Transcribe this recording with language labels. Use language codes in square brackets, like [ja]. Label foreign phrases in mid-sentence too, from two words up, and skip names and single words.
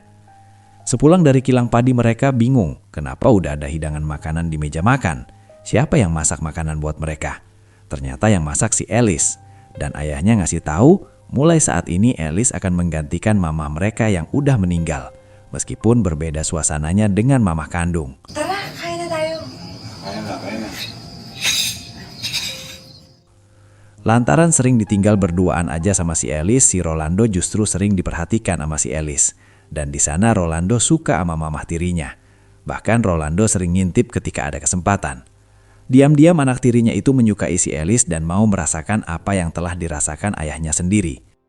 [id] Sepulang dari kilang padi mereka bingung kenapa udah ada hidangan makanan di meja makan. Siapa yang masak makanan buat mereka? Ternyata yang masak si Alice. Dan ayahnya ngasih tahu mulai saat ini Alice akan menggantikan mama mereka yang udah meninggal. Meskipun berbeda suasananya dengan mama kandung. [tl] Tara, kain na tayo. Kaya na. [id] Lantaran sering ditinggal berduaan aja sama si Alice, si Rolando justru sering diperhatikan sama si Alice. Dan di sana Rolando suka sama mamah tirinya. Bahkan Rolando sering ngintip ketika ada kesempatan. Diam-diam anak tirinya itu menyukai si Alice dan mau merasakan apa yang telah dirasakan ayahnya sendiri.